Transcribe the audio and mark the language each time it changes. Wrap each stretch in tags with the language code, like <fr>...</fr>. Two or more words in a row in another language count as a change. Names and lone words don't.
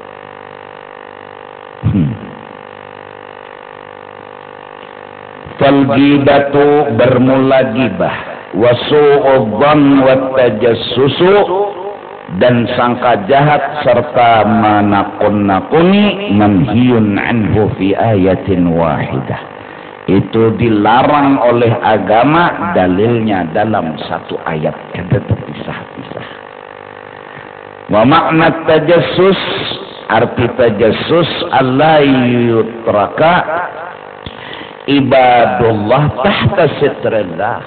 <ar>Fal-ghibatu</ar> <bjn>bermula ghibah,</bjn> <ar>وسوء الظن والتجسس,</ar> <bjn>dan sangka jahat serta menakun-nakuni</bjn> <ar>منهي عنه في آية واحدة.</ar> <bjn>Itu dilarang oleh agama, dalilnya dalam satu ayat, kada terpisah-pisah.</bjn> <ar>ومعنى التجسس,</ar> <bjn>arti tajassus</bjn> <ar>ألا يترك عباد الله تحت ستر الله.</ar>